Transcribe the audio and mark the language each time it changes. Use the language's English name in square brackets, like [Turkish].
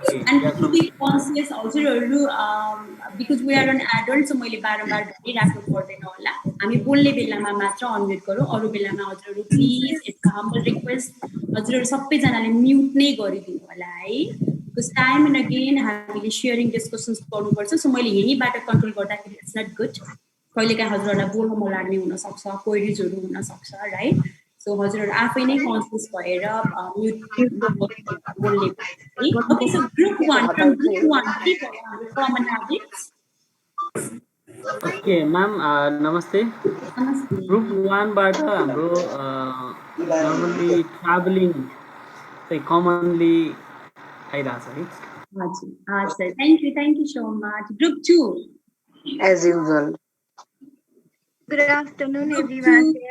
[English] And to be conscious हजुरहरु because we are an adult so [Nepali] मैले बारम्बार भनिराख्नु पर्दैन होला. हामी बोल्ने बेलामा मात्र अनम्युट गरौँ, अरु बेलामा हजुरहरु [English] please it's humble request [Nepali] हजुरहरु सबैजनाले म्युट नै गरिदिनु होला है. [English] Because time and again [Nepali] हामीले शेयरिङ डिस्कसन्स गर्नुपर्छ. सो मैले यहीबाट कन्ट्रोल गर्दाखेरि [English] It's not good. [Nepali] कहिलेकाहीँ हजुरहरुलाई बोल्न मन लाग्ने हुन सक्छ, क्वेरीजहरु हुन सक्छ, राइट? सो हजुरहरु आफै नै कन्सियस भएर म्युट बोल्ने. Okay, so group 1 [English] from group 1 [Nepali] के भयो कमन ह्याबिट्स? ओके मैम नमस्ते. ग्रुप 1 बाट हाम्रो नर्मली ट्राभलिङ चाहिँ कमनली आइरहेछ है. [English] हजुर, thank you so much. Group 2 as usual. Good afternoon, everyone.